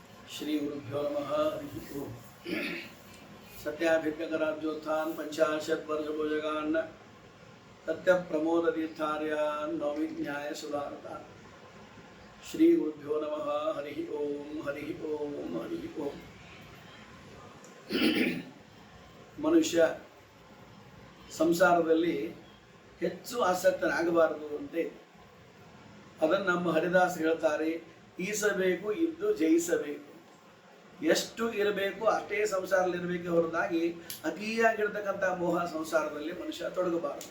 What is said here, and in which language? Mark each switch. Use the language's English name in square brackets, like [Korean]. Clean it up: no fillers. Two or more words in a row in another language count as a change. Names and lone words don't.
[Sanskrit] श्री गुरुभ्यो नमः हरि ओम। सत्याभिज्ञकराब्जोत्थान पंचाशत वर्ष भोजगान सत्य प्रमोद तीर्थार्यान नवमी न्याय सुधारतान। श्री गुरुभ्यो नमः हरि ओम हरि ओम हरि ओम। [Kannada] ಮನುಷ್ಯ ಸಂಸಾರದಲ್ಲಿ ಹೆಚ್ಚು ಆಸಕ್ತನಾಗಬಾರದು ಅಂತೆ ಅದನ್ನು ನಮ್ಮ ಹರಿದಾಸ್ ಹೇಳ್ತಾರೆ. ಈಸಬೇಕು ಇದ್ದು ಜಯಿಸಬೇಕು. ಎಷ್ಟು ಇರಬೇಕು ಅಷ್ಟೇ ಸಂಸಾರದಲ್ಲಿ ಇರಬೇಕೆ ಹೊರತಾಗಿ ಅತಿಯಾಗಿರ್ತಕ್ಕಂಥ ಮೋಹ ಸಂಸಾರದಲ್ಲಿ ಮನುಷ್ಯ ತೊಡಗಬಾರದು.